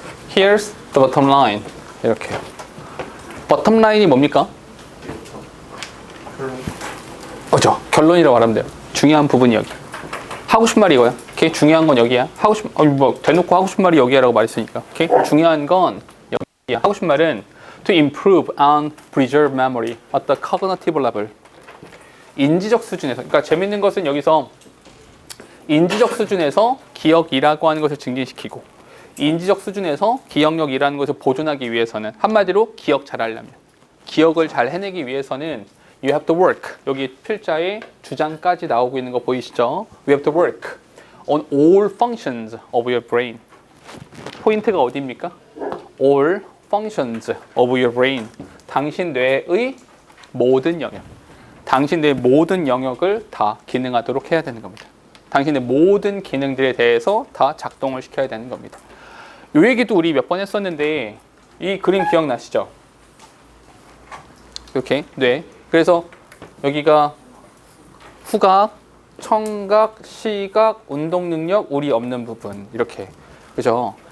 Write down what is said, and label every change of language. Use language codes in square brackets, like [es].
[en] Here's the bottom line. [ko] 이렇게. bottom line이 뭡니까? 그죠? 결론이라고 말하면 돼요. 중요한 부분이 여기. 하고 싶은 말이 이거야. 오케이? 중요한 건 여기야. 하고 싶은, 뭐, 대놓고 하고 싶은 말이 여기야라고 말했으니까. 오케이? 중요한 건 여기야. 하고 싶은 말은 [en] to improve and preserve memory at the cognitive level. [ko] 인지적 수준에서, 그러니까 재밌는 것은 여기서 인지적 수준에서 기억이라고 하는 것을 증진시키고 인지적 수준에서 기억력이라는 것을 보존하기 위해서는 한마디로 기억 잘하려면 기억을 잘 해내기 위해서는 [en] you have to work. [ko] 여기 필자의 주장까지 나오고 있는 거 보이시죠? [en] We have to work on all functions of your brain. [ko] 포인트가 어디입니까? [en] All functions of your brain. [ko] 당신 뇌의 모든 영역. 당신 뇌의 모든 영역을 다 기능하도록 해야 되는 겁니다. 당신의 모든 기능들에 대해서 다 작동을 시켜야 되는 겁니다. 이 얘기도 우리 몇 번 했었는데 이 그림 기억나시죠? 이렇게 뇌. 그래서 여기가 후각, 청각, 시각, 운동 능력, 우리 없는 부분 이렇게 그죠?